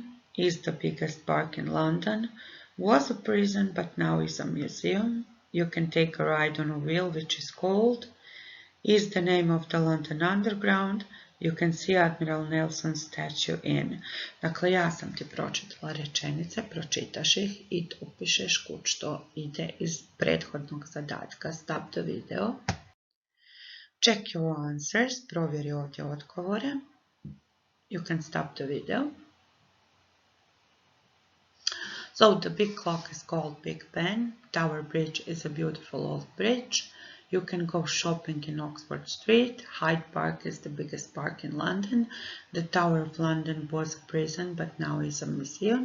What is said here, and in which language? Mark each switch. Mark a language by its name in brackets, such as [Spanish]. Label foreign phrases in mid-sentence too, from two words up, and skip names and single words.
[English] Is the biggest park in London. Was a prison but now is a museum. You can take a ride on a wheel which is cold. Is the name of the London Underground. You can see Admiral Nelson's statue in. [Croatian] Dakle, ja sam ti pročitala rečenice, pročitaš ih i upišeš kud što ide iz prethodnog zadatka. [English] Stop the video. Check your answers. [Croatian] Provjeri ovdje odgovore. [English] You can stop the video. So, the big clock is called Big Ben. Tower Bridge is a beautiful old bridge. You can go shopping in Oxford Street. Hyde Park is the biggest park in London. The Tower of London was a prison but now is a museum.